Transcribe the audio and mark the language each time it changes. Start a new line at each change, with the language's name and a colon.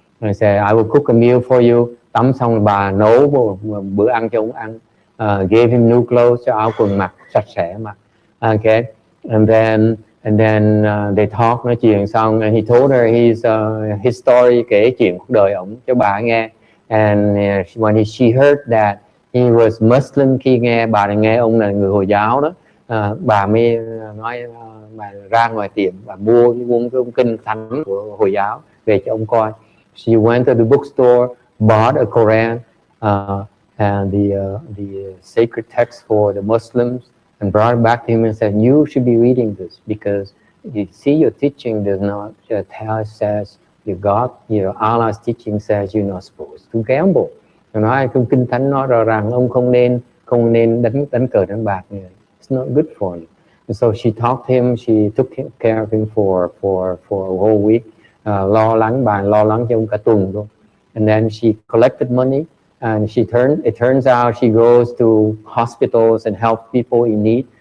English: And said, "I will cook a meal for you."
Vietnamese: Tắm xong rồi bà nấu một bữa ăn cho ông ăn.
English: Gave him new clothes,
Vietnamese: cho áo quần mặc sạch sẽ mặc.
English: Okay, and then they talk,
Vietnamese: nói chuyện xong,
English: and he told her his story,
Vietnamese: kể chuyện cuộc đời ổng cho bà nghe.
English: And when she heard that he was Muslim,
Vietnamese: khi nghe bà này nghe ông là người Hồi giáo đó, bà mới nói bà ra ngoài tiệm và mua cái kinh thánh của Hồi giáo về cho ông coi.
English: She went to the bookstore, bought a Quran and the sacred text for the Muslims, and brought it back to him and said, "You should be reading this because you see your teaching does not says God, Allah's teaching says you're not supposed to gamble."
Vietnamese: Nói trong kinh thánh nói rõ ràng ông không nên đánh cờ đánh bạc này.
English: It's not good for you. And so she talked to him, she took care of him for a whole week.
Vietnamese: Lo lắng cho ông cả tuần luôn.
English: And then she collected money. And it turns out she goes to hospitals and help people in need.